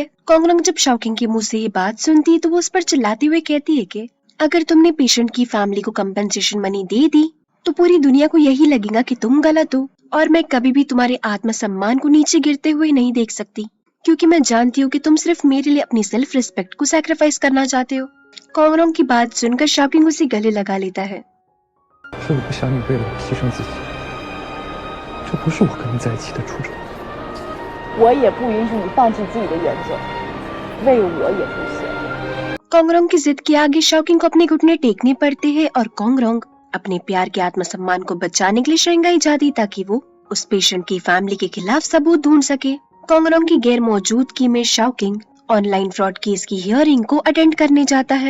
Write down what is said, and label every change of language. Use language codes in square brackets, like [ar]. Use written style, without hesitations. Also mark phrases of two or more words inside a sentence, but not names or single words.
[hi] कोंगरोंग जब शाओकिंग के मुंह से ये बात सुनती है तो वो उस पर चिल्लाते हुए कहती है कि अगर तुमने पेशेंट की फैमिली को [en] compensation money [hi] दे दी तो पूरी दुनिया को यही लगेगा कि तुम गलत हो और मैं कभी भी तुम्हारे आत्मसम्मान को नीचे गिरते हुए नहीं देख सकती, क्योंकि मैं जानती हूँ कि तुम सिर्फ मेरे लिए अपनी [en] self respect [hi] को सैक्रिफाइस करना चाहते हो। कोंगरोंग की बात सुनकर शाओकिंग उसे गले लगा लेता है। [zh] 是我不想你为了我牺牲自己，这不是我跟你在一起的初衷。我也不允许你放弃自己的原则，为我也不行。 [hi] कोंगरोंग की जिद के आगे शाओकिंग को अपने घुटने टेकने पड़ते हैं और कोंगरोंग अपने प्यार के आत्मसम्मान को बचाने के लिए शंघाई जाती ताकि वो उस पेशेंट की फैमिली के खिलाफ सबूत ढूंढ सके। कोंगरोंग की गैर मौजूदगी में शाओकिंग [en] online fraud case [hi] की हियरिंग को अटेंड करने जाता है।